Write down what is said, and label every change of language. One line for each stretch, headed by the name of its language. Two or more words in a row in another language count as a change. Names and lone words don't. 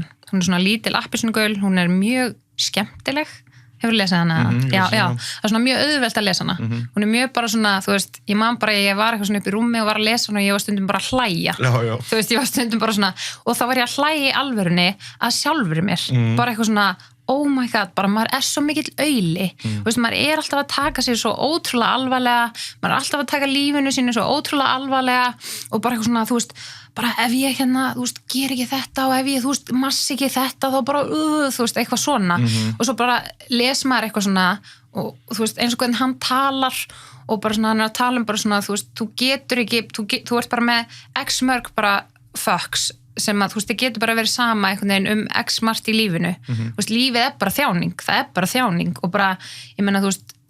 Icelandic: Hún er svona lítil appelsínugul, hún er mjög skemmtileg. Hefur lesið hana? Já, það er svona mjög auðvelt að lesa hana. Hún er mjög bara svona, þú veist, ég man bara, ég var eitthvað svona upp í rúmi og var að lesa hana og ég var stundum bara að hlæja. Já. Þú veist, ég var stundum bara svona, og þá var ég að hlæja í alvörunni að sjálfri mér. Bara eitthvað svona,
English: oh my god,
Icelandic: bara maður er svo mikill auli. Þú veist, maður er alltaf að taka sér svo ótrúlega alvarlega, maður er alltaf að taka lífinu sínu svo ótrúlega alvarlega og bara eitthvað svona, þú veist, bara ef ég þú veist, ger ekki þetta og ef ég, þú veist, massi ekki þetta þá bara, þú veist, eitthvað svona og svo bara les maður eitthvað svona og þú veist, eins og hvernig hann talar og bara svona, hann er að tala bara svona, þú veist, þú getur ekki, þú ert bara með x mörg bara fucks sem að, þú veist, þið getur bara verið sama einhvern veginn x margt í lífinu þú veist, lífið er bara þjáning, það er bara þjáning og bara, ég meina, þú veist